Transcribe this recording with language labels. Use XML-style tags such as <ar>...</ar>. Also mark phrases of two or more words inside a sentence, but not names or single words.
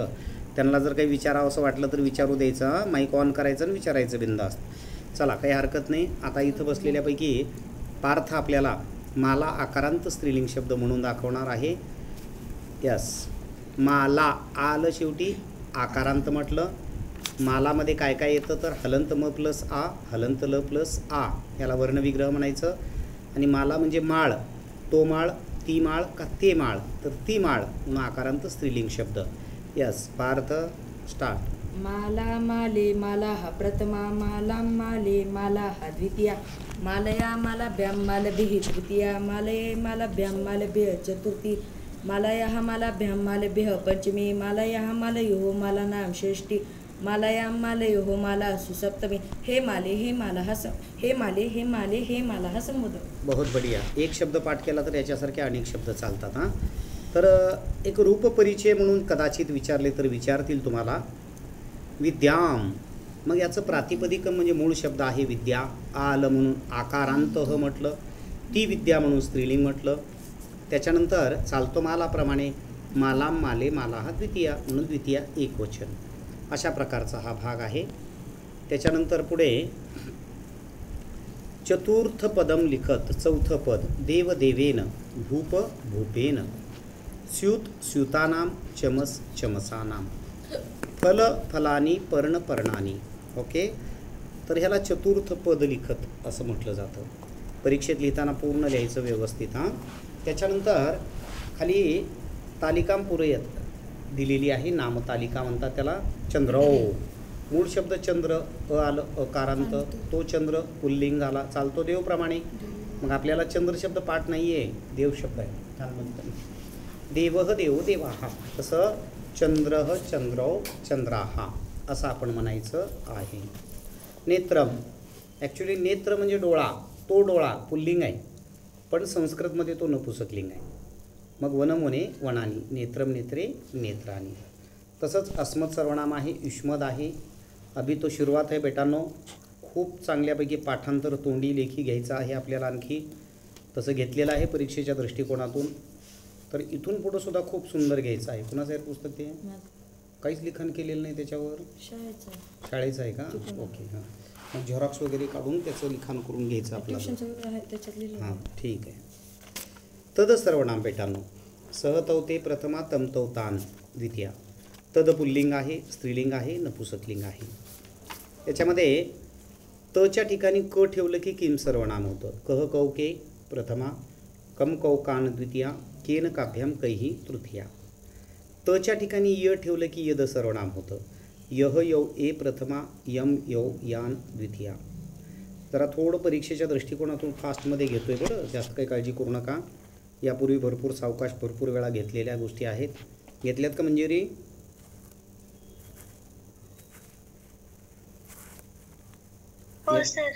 <mr>त्यांना जर काही विचारावं असं वाटलं तर विचारू द्यायचं. माईक ऑन करायचं आणि विचारायचं बिंदास्त. चला, काही हरकत नाही. आता इथं बसलेल्यापैकी पार्थ आपल्याला माला आकारांत स्त्रीलिंग शब्द म्हणून दाखवणार आहे. यस, माला, आलं शेवटी, आकारांत म्हटलं. मालामध्ये काय काय येतं तर हलंत म प्लस आ, हलंत ल प्लस आ, याला वर्णविग्रह म्हणायचं. आणि माला म्हणजे माळ, तो माळ, ती माळ का ते माळ, तर ती माळ म्हणून आकारांत स्त्रीलिंग शब्द. यस, पार्थ स्टार्ट.</mr> <sa>माला माले मालाः प्रथमा मालां माले मालाः द्वितीया मालया मालाभ्यां मालभिः तृतीया मालये मालाभ्यां मालभ्यः चतुर्थी मालयाः मालाभ्यां मालभ्यः पंचमी मालयाः मालयोः मालानां षष्ठी मालयां मालयोः मालासु सप्तमी हे माले हे मालाः हे माले हे माले हे मालाः समुद्र.</sa> <hi>बहुत बढिया.</hi> <mr>एक शब्द पाठ केला तर याच्यासारखे अनेक शब्द चालतात. हां, तर एक रूपपरिचय म्हणून कदाचित विचारले तर विचारतील तुम्हाला. विद्याम, मग याचं प्रातिपदिकम म्हणजे मूळ शब्द आहे विद्या. आलं म्हणून आकारांत ह म्हटलं, ती विद्या म्हणून स्त्रीलिंग म्हटलं. त्याच्यानंतर चालतो मालाप्रमाणे</mr> <sa>मालाम माले माला</sa> <mr>हा द्वितीया म्हणून द्वितीया एकवचन. अशा प्रकारचा हा भाग आहे. त्याच्यानंतर पुढे</mr> <sa>चतुर्थ पदम लिखत,</sa> <mr>चौथं पद</mr> <sa>देवदेवेन भूप भूपेन स्यूत स्यूतानाम चमस चमसानाम फल फलानी पर्ण पर्णानी.</sa> <mr>ओके, तर ह्याला</mr> <sa>चतुर्थ पद लिखत</sa> <mr>असं म्हटलं जातं. परीक्षेत लिहिताना पूर्ण लिहायचं व्यवस्थित. हां, त्याच्यानंतर खाली</mr> <sa>तालिकाम पुरयत</sa> <mr>दिलेली आहे. नामतालिका म्हणतात त्याला. चंद्रो, मूळ शब्द चंद्र, आलं अकारांत, तो चंद्र पुल्लिंग आला, चालतो देवप्रमाणे. मग आपल्याला चंद्र शब्द पाठ नाही आहे, देव शब्द आहे. छान म्हणतात</mr> <sa>देवः देव देवाहा,</sa> <mr>तसं</mr> <sa>चंद्रः चंद्रो चंद्राहा</sa> <mr>असं आपण म्हणायचं आहे. नेत्रम, ॲक्च्युली नेत्र म्हणजे डोळा, तो डोळा पुल्लिंग आहे, पण संस्कृतमध्ये तो नपुंसकलिंग आहे.</mr> <sa>मग वनमुने वनानी, नेत्रम नेत्रे नेत्रानी.</sa> <mr>तसंच अस्मत् सर्वनाम आहे, युष्मद आहे. अभि तो सुरुवात आहे बेटांनो. खूप चांगल्यापैकी पाठांतर तोंडी लेखी घ्यायचं आहे आपल्याला. आणखी तसं घेतलेलं आहे परीक्षेच्या दृष्टिकोनातून. तर इथून पुढं सुद्धा खूप सुंदर घ्यायचं आहे. कुणाचं आहे पुस्तक ते? काहीच लिखाण केलेलं नाही त्याच्यावर? शाळेचं आहे का? ओके. हां, मग झेरॉक्स वगैरे काढून त्याचं लिखाण करून घ्यायचं आपल्याला. हां, ठीक आहे. तद सर्वनाम बेटांनो.</mr> <sa>सहतवते प्रथमा तमतवतान द्वितीया.</sa> <mr>तद पुल्लिंग आहे, स्त्रीलिंग आहे, नपुंसकलिंग आहे. याच्यामध्ये तच्या ठिकाणी क ठेवलं की किम सर्वनाम होतं.</mr> <sa>कह कौके प्रथमा, कम कौकान द्वितीया, केन काभ्याम कैही तृतीया.</sa> <mr>तच्या ठिकाणी य ठेवलं की यद सर्वनाम होतं.</mr> <sa>यह यौ ए प्रथमा, यम यौ यान द्वितीया.</sa> <mr>जरा थोडं परीक्षेच्या दृष्टिकोनातून फास्टमध्ये घेतोय बरं, जास्त काही काळजी करू नका. यापूर्वी भरपूर सावकाश भरपूर वेळा घेतलेल्या गोष्टी आहेत. घेतल्यात का मंजिरी? हो सर.</mr>